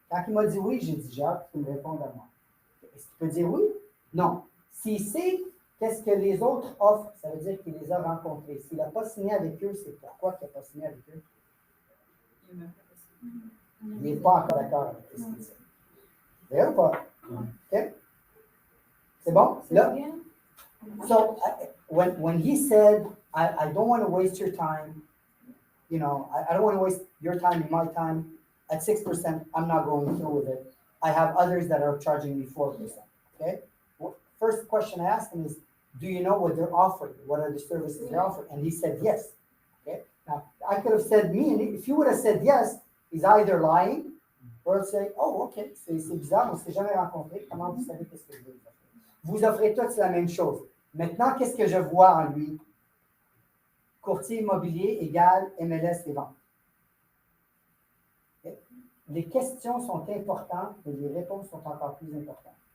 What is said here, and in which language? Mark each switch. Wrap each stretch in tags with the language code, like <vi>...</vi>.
<fr>Quand il m'a dit oui, j'ai dit, j'ai hâte qu'il me réponde à moi. Est-ce qu'il peut dire oui? Non. S'il sait qu'est-ce que les autres offrent, ça veut dire qu'il les a rencontrés. S'il n'a pas signé avec eux, c'est pourquoi il n'a pas signé avec eux? Il n'est pas encore d'accord avec ce qu'il dit. C'est vrai ou pas? OK? C'est bon? Là?</fr> <en>So, when he said, I don't want to waste your time, I don't want to waste your time and my time, at 6%, I'm not going through with it. I have others that are charging me 4%. Okay? First question I asked him is, do you know what they're offering? What are the services they're offering? And he said yes. Okay? Now, I could have said me, and if you would have said yes, he's either lying or say, oh, OK,</en> <fr>c'est bizarre, on ne s'est jamais rencontré. Comment vous savez qu'est-ce que je veux? Vous offrez tous la même chose. Maintenant, qu'est-ce que je vois en lui? Courtier immobilier égale MLS et ventes. Okay? Les questions sont importantes, mais les réponses sont encore plus importantes.</fr>